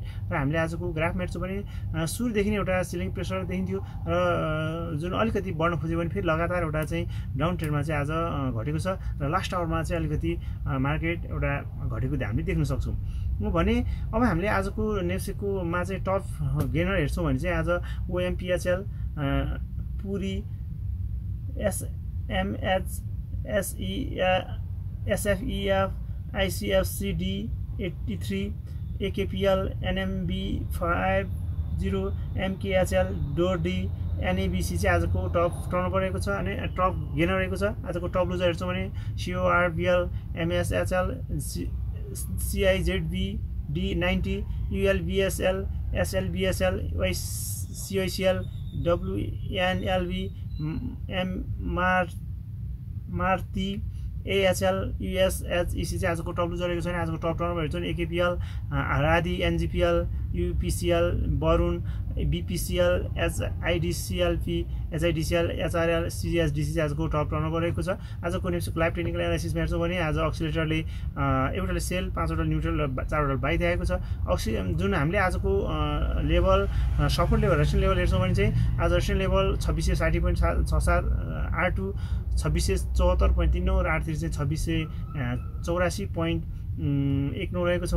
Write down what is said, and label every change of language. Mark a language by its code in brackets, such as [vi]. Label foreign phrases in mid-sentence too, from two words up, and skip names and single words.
[ne] र हामीले आजको ग्राफमा हेर्छौँ भने सुरुदेखि नै एउटा [en] selling pressure [ne] देखिन्थ्यो र जुन अलिकति बढ्न खोज्यो भने फेरि लगातार एउटा चाहिँ [en] down trendमा [ne] चाहिँ आज घटेको छ र [en] last hourमा [ne] चाहिँ अलिकति मार्केट एउटा घटेको हामीले देख्न सक्छौँ। भने अब हामीले आजको नेप्सीकोमा चाहिँ [en] top gainer [ne] हेर्छौँ भने चाहिँ आज OMPHL, पुरी, SMH, SFEF, ICFCD 83, AKPL, NMB50, MKHL, डोर्डी, NABC चाहिँ आजको [en] top turnover [ne] रहेको छ अनि [en] top gainer [ne] रहेको छ। आजको [en] top loser [ne] हेर्छौँ भने CORBL, MSHL, CIZB, D90, ULBSL, SLBSL, CICL, WNLB, मारुति, AHL, USHEC चाहिँ आजको [en] top loser [ne] रहेको छ। भने आजको [en] top turnover [ne] हेर्छौँ भने AKPL, रादी, NGPL, UPCL, वरुण, BPCL, HIDCLP, HIDCL, HRL, CSDC चाहिँ आजको [en] top turnover [ne] रहेको छ। आजको नेप्सीको [en] live technical analysisमा [ne] हेर्छौँ भने आज एक्सिलेटरले एउटाले सेल, 5 वटा न्युट्रल, 4 वटा बाई दिएको छ। जुन हामीले आजको [en] level support level resistance level [ne] हेर्छौँ भने चाहिँ आज [en] resistance level [ne] 2660.67 R2, 2674.39 र R3 चाहिँ 2684.19 रहेको छ।